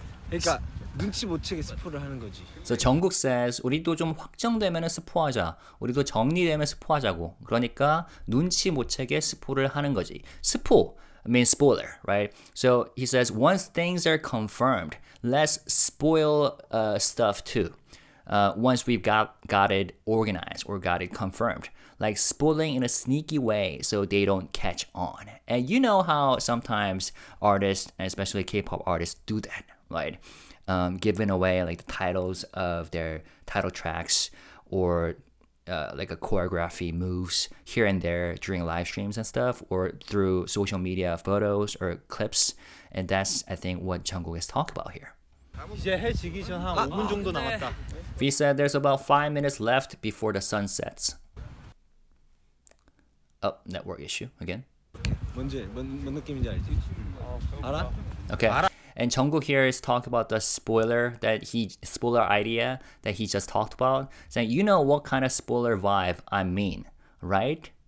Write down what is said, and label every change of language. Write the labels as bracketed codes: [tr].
[ko] 그러니까 눈치 못 채게 스포를 하는 거지. [en] So Jungkook says [ko] 우리도 좀 확정되면 스포하자. 우리도 정리되면 스포하자고. 그러니까 눈치 못 채게 스포를 하는 거지. [en] 스포 means spoiler, right? So he says once things are confirmed, let's spoil stuff too. Once we've got it organized or got it confirmed, like spoiling in a sneaky way so they don't catch on. And you know how sometimes artists, and especially K-pop artists, do that, right? Giving away the titles of their title tracks or a choreography moves here and there during live streams and stuff, or through social media photos or clips. And that's, I think, what Jungkook is talking about here. [ko] 이제 해 지기 전 한 5분 정도 남았다. [en] V said there's about 5 minutes left before the sun sets. Oh, network issue again. [ko] 뭔 느낌인지 알지? 알아? [en] Okay. And Jungkook here is talking about the spoiler idea that he just talked about, saying, you know what kind of spoiler vibe I mean, right?